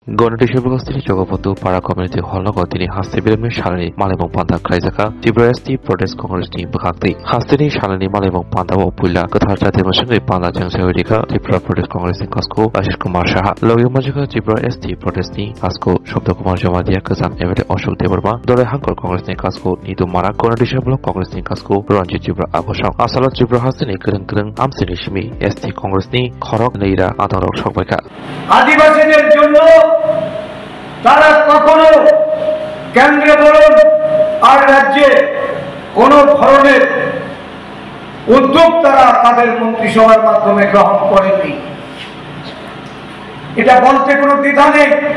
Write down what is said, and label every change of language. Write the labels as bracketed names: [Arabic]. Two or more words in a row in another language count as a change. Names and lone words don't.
[Kok Borok] गणेशबस्ती जगबंधु पारा कमिउनिटी हल दिनै हास्टेबिलनि सालानि मालायमं पान्दा खायजाखा त्रिपुरा एसटी प्रदेश कंग्रेसनि बखाक्ति हास्टेनि सालानि मालायमं पान्दा पुला गोथार जाति मसंगै पान्दा जंसेरिखा त्रिपुरा प्रदेश कंग्रेसनि कास्को आशिष कुमार साहा लगे मजिखा त्रिपुरा एसटी प्रदेशनि कास्को शब्द कुमार जमादिया गोजान एमएलए अशोक देवर्मा दले हांकर कंग्रेसनि कास्को निदु मारा गणेश ब्लक कंग्रेसनि कास्को रंजित त्रिपुरा आबसाव आसाला त्रिपुरा हास्टेनि गोरों आमसिनि सिमी एसटी कंग्रेसनि खरक नैरा आदारक सकबायखा [Bangla] आदिवासीদের জন্য তারা কখনো কেন্দ্রে বলুন আর রাজ্যে কোন ধরনের উদ্যোগ তারা তাদের মন্ত্রিসভার মাধ্যমে গ্রহণ করেনি। এটা বলতে কোনো দ্বিধা নেই।